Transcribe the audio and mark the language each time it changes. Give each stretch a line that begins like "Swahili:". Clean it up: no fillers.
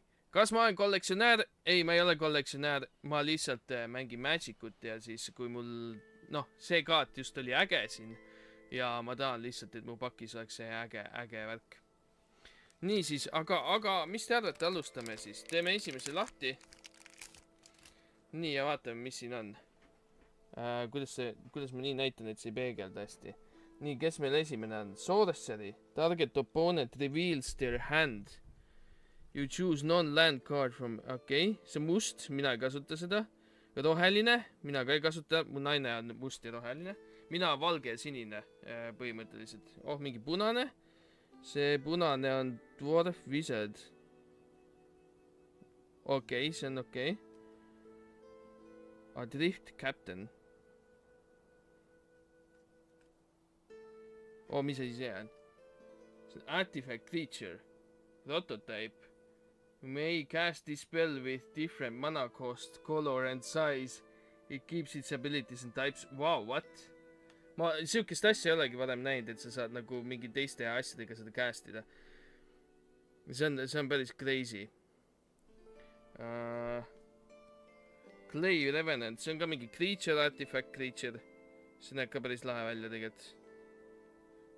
Estonian: Kas ma olen kollektsionäär? Ei, ma ei ole kollektsionäär. Ma lihtsalt mängin Magicut ja siis kui mul, see kaart just oli äge siin ja ma tahan lihtsalt, et mu pakis oleks see äge värk. Nii siis, aga mis te arvate, alustame siis? Teeme esimese lahti. Nii ja vaatame, mis siin on. Kuidas ma nii näitan, et see ei peegelda hästi. Nii, kes meil esimene on? Sorcery.
English: Target opponent reveals their hand.
Estonian: You choose non-land card from... Okei, see must, mina ei kasuta seda. Roheline, mina ka ei kasuta. Mu naine on must ja roheline. Mina valge ja sinine põhimõtteliselt. Mingi punane. See punane on Dwarf Wizard. Okei, see on okei. Adrift Captain. Mis asi see on?
English: See on Artifact Creature. Prototype. May cast this spell with different mana cost, color and size. It keeps its abilities and types. Wow, what?
Estonian: Ma siukest asja ei olegi varem näinud, et sa saad nagu mingi teiste asjadega seda castida. See on päris crazy. Clay Revenant, see on ka mingi creature, artifact creature. See näeb ka päris lahe välja tegelikult.